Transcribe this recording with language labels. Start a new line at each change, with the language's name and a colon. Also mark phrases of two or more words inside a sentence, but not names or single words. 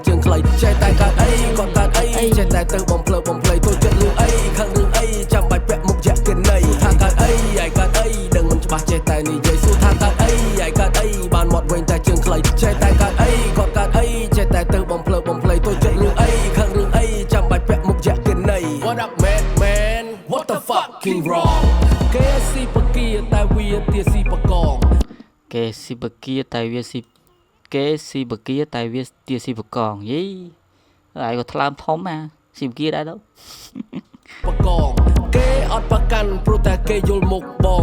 Khmer: ជើងខ្លីចេះតែកាត់អីគាត់កាត់អីចេះតែទៅបំភ្លើបំភ្លៃទៅចិត្តលឺអីខាងរឿងអីចាំបាច់ពាក់មុខយ៉ាក់កិនអីថាកាត់អីឯកាត់អីដឹងមិនច្បាស់ចេះតែនិយាយសួរថាកាត់អីឯកាត់អីបានមកវិញតែជើងខ្លីចេះតែកាត់អីគាត់កាត់អីចេះតែទៅបំភ្លើបំភ្លៃទៅចិត្តលឺអីខាងរឿងអីចាំបាច់ពាក់មុខយ៉ាក់កិនអី
English: What up man what the fucking wrong
Khmer: គេស៊ីបគាតែវាទាស៊ីបកង គេស៊ីបគាតែវាទាស៊ីបកងយីហើយក៏ថ្លើមធំស៊ីបគាដែរទៅ បកងគេអត់ប្រកាន់ព្រោះតែគេយល់មុខបង